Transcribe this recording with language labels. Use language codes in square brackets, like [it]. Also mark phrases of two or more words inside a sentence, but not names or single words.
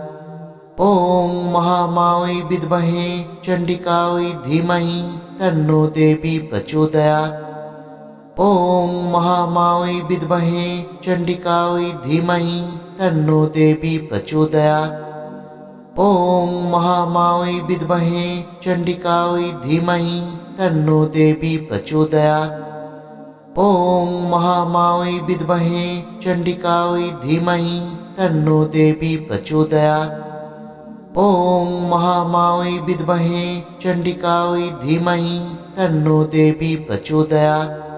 [sa] ওং মহামায়ে বিদ্মহে চণ্ডিকাयै ধীমহি তন্নো দেবী প্রচোদয়াৎ। ওং মহামায়ে বিদ্মহে চণ্ডিকাयै ধীমহি তন্নো দেবী প্রচোদয়াৎ। ওং মহামায়ে বিদ্মহে চণ্ডিকাयै ধীমহি तन्नो देवी प्रचोदयात्। ॐ महामायै विद्महे चण्डिकायै धीमहि तन्नो देवी प्रचोदयात्। ॐ महामायै विद्महे चण्डिकायै धीमहि तन्नो देवी प्रचोदयात्।